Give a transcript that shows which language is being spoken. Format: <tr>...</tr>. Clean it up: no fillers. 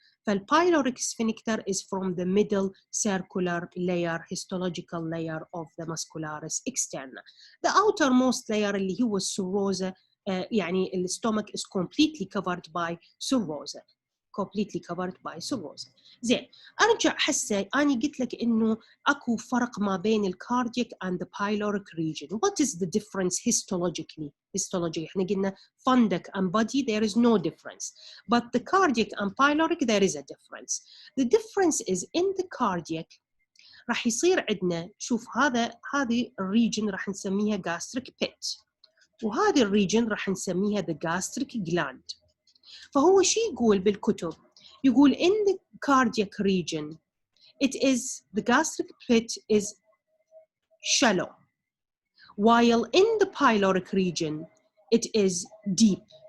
<en>فالpyloric sphincter is from the middle circular layer, histological layer of the muscularis externa. The outermost layer</en> <ar>اللي هو السروزة,</ar> <en>يعني the stomach is completely covered by serosa. completely covered by cirrhosis.</en> <ar>زين أرجع حسة أنا قلت لك إنه أكو فرق ما بين الكاردياك</ar> <en>and the pyloric region. What is the difference histologically? Histology إحنا قلنا fundus and body there is no difference, but the cardiac and pyloric there is a difference. The difference is in the cardiac</en> <ar>راح يصير عندنا شوف هذه الريجن راح نسميها gastric pit وهذه الريجن راح نسميها the gastric gland. فهو شي يقول بالكتب؟ يقول</ar> <en>in the cardiac region it is the gastric pit is shallow, while in the pyloric region it is deep.</en>